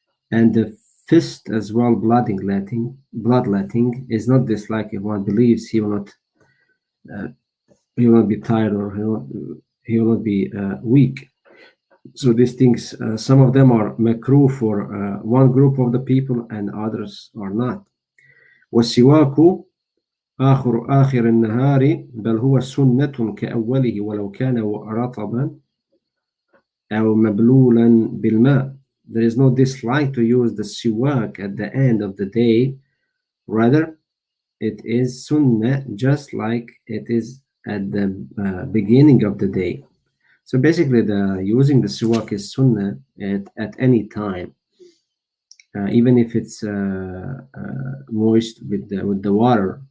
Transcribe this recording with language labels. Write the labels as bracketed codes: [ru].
[en] And the fist as well, bloodletting is not disliked if one believes he will not be tired or he will not be weak. So these things, some of them are makruh for one group of the people and others are not. [ar] والسواك آخر النهار بل هو سنة كأوله ولو كان رطبا أو مبلولا بالماء. [en] There is no dislike to use the siwak at the end of the day. Rather, it is sunnah just like it is at the beginning of the day. So basically, using the siwak is sunnah at any time, even if it's moist with the water.